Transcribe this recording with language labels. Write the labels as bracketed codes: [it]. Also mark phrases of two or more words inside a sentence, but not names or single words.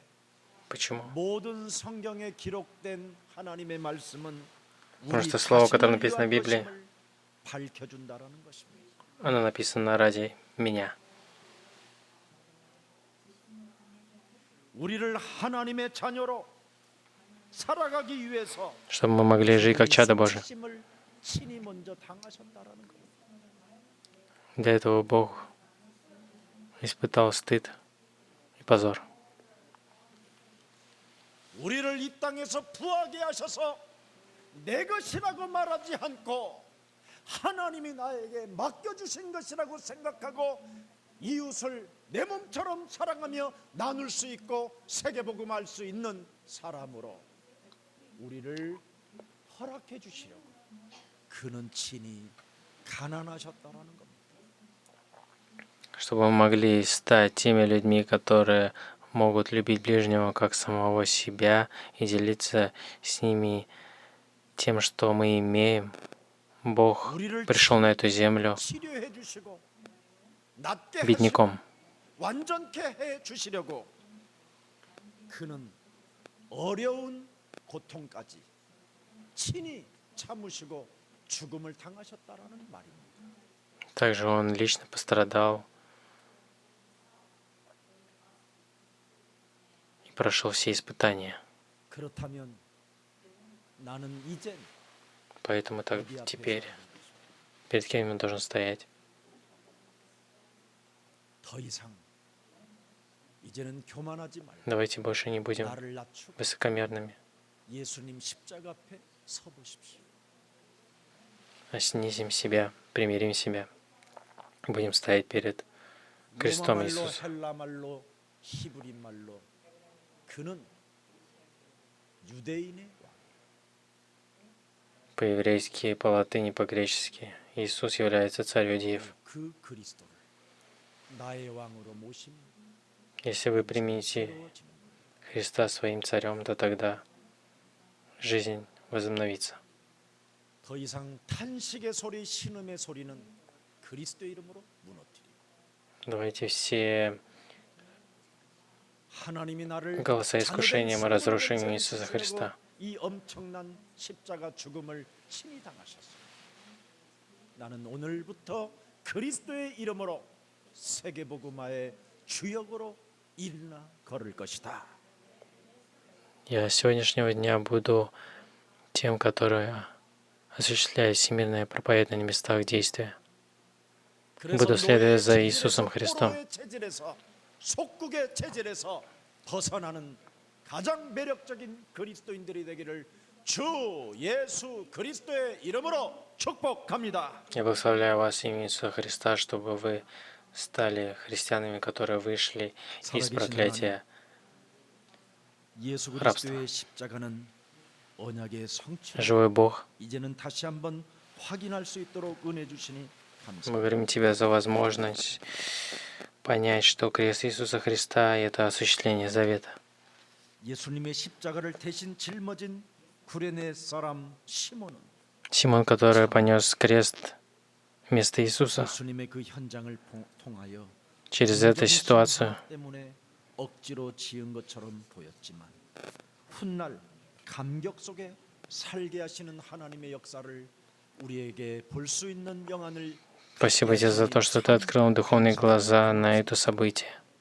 [ru] Почему? [ko] 모든 성경에 기록된 하나님의 말씀은 [ru] Потому [ko] 우리 [ru] что слово, которое [ko] 자신을 [ru] написано в [ko] 위한 [ru] Библии, [ko] 것임을 밝혀준다라는 것입니다. [ru] оно написано ради меня. [ko] 우리를 하나님의 자녀로 살아가기 위해서 [ru] Чтобы мы могли жить как чадо Божие. [ko] 수치심을 친히 먼저 당하셨다라는 거예요. [ru] Для этого Бог испытал стыд и позор. [ko] 우리를 이 땅에서 부하게 하셔서 내 것이라고 말하지 않고 하나님이 나에게 맡겨주신 것이라고 생각하고 이웃을 내 몸처럼 사랑하며 나눌 수 있고 세계복음할 수 있는 사람으로 우리를 허락해 주시려고 그는 친히 가난하셨다라는 겁니다. [ru] Чтобы мы могли стать теми людьми, которые могут любить ближнего как самого себя и делиться с ними тем, что мы имеем. Бог пришел на эту землю [ko] 치료해 주시고 낫게 [ru] бедняком. [ko] 하시고 완전케 해 주시려고 그는 어려운 고통까지 친히 참으시고 죽음을 당하셨다라는 말입니다. [ru] Также Он лично пострадал и прошел все испытания. [ko] 그렇다면 나는 이젠 [ru] Поэтому так [ko] 어디 앞에 [ru] теперь [ko] 서야 되는 것입니까? [ru] перед кем он должен стоять? [ko] 더 이상 이제는 교만하지 말고 [ru] Давайте больше не будем [ko] 나를 낮추고 [ru] высокомерными, [ko] 예수님 십자가 앞에 서 보십시오. [ru] а снизим себя, примирим себя. Будем стоять перед крестом [ko] 로마말로 [ru] Иисуса. [ko] 헬라말로 히브리 말로 그는 유대인의 왕. [ru] По-еврейски, по-латыни, по-гречески. Иисус является царь иудеев. [ko] 그 그리스도를 나의 왕으로 모시면 [ru] Если вы примете [ko] 새로워지는 거예요. [ru] Христа своим царем, то тогда жизнь возобновится. [ko] 더 이상 탄식의 소리, 신음의 소리는 그리스도의 이름으로 무너뜨리고 [ru] Давайте все [ko] 하나님이 나를 [ru] голоса искушения мы разрушим имя [ko] 자녀된 [ru] Иисуса [ko] 생명을 [ru] Христа. [ko] 이 엄청난 십자가 죽음을 친히 당하셨어요. 나는 오늘부터 그리스도의 이름으로 세계복음화의 주역으로 일어나 걸을 것이다. [ru] Я с сегодняшнего дня буду тем, который осуществляет всемирное проповедание на местах действия. [ko] 그래서 [ru] следовать за [ko] 노예의 [ru] Иисусом [ko] 체질에서, [ru] Христом. [ko] 포로의 체질에서, 속국의 체질에서 벗어나는 가장 매력적인 그리스도인들이 되기를 주 예수 그리스도의 이름으로 축복합니다. [ru] Я благословляю вас в имя Иисуса Христа, чтобы вы стали христианами, которые вышли из проклятия. [ko] 예수 그리스도의 십자가는 언약의 성취. [ru] Живой Бог, [ko] 이제는 다시 한번 확인할 수 있도록 은혜 주시니 [ru] мы [ko] 감사합니다. [ru] говорим Тебе за возможность понять, что крест Иисуса Христа — это осуществление завета. [ko] 예수님의 십자가를 대신 짊어진 구레네 사람 시몬은 [ru] Симон, который понес крест вместо Иисуса, [ko] 예수님의 그 현장을 통하여 [ru] через эту ситуацию [ko] 때문에 억지로 지은 것처럼 보였지만 훗날 감격 속에 살게 하시는 하나님의 역사를 우리에게 볼 수 있는 영안을 [ru] спасибо тебе за то, что ты открыл нам духовные глаза на это событие.